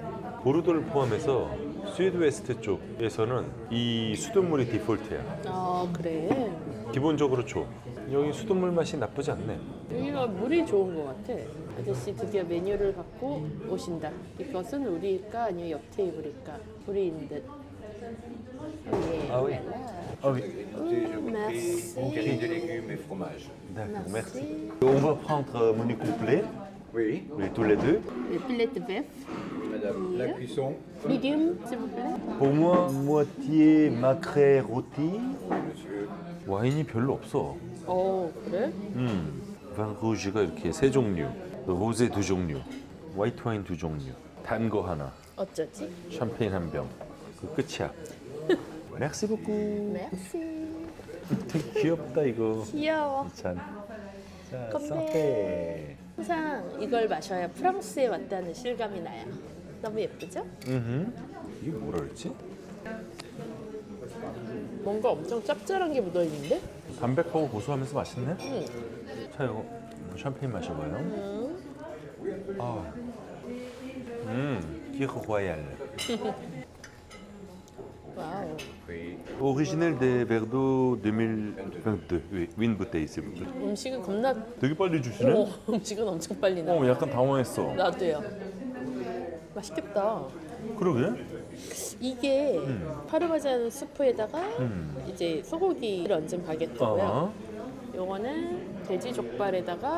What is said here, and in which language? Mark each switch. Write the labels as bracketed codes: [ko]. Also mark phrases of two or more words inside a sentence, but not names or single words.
[ko] 보르도를 포함해서 스위드웨스트 쪽에서는 이 수돗물이 디폴트야. 그래. 기본적으로 줘. 여기 수돗물 맛이 나쁘지 않네. 여기가 물이 좋은 것 같아. 아저씨 드디어 메뉴를 갖고 오신다. 이것은 우리일까 아니면 옆 테이블일까? 우리인 듯. 예. 아, [fr] oui. merci. Qualité de légumes et fromage. D'accord, merci. On va prendre menu complet. Oui. Oui, tous les deux. Le filet de bœuf. madame. La cuisson, 미디움, s'il vous plaît. Pour moi, moitié macré rôti. monsieur. [ko] 와인이 별로 없어. 그래? [fr] vin rouge [ko] 가 이렇게 세 종류, 로제 두 종류, 화이트 와인 두 종류, 단 거 하나, 어쩌지? 샴페인 한 병. 그 끝이야. [fr] Merci beaucoup. merci. [ko] 되게 귀엽다 이거. 귀여워. 잔. 자, 건배. 상태. 항상 이걸 마셔야 프랑스에 왔다는 실감이 나요. 너무 예쁘죠? 이게 뭐라 그랬지? 뭔가 엄청 짭짤한 게 묻어있는데? 담백하고 고소하면서 맛있네. 응. 자 이거 샴페인 마셔봐요. 아, 기르 로얄. 와우. [fr] Oui. Original des Verdot 2022. Oui, une bouteille s'il vous plaît. [ko] 음식은 겁나 되게 빨리 주시네. 음식은 엄청 빨리 나. 약간 당황했어. 나도요. 맛있겠다. 그러게? 이게 파르마잔 수프에다가 이제 소고기를 얹은 바게트고요. 어. 요거는 돼지 족발에다가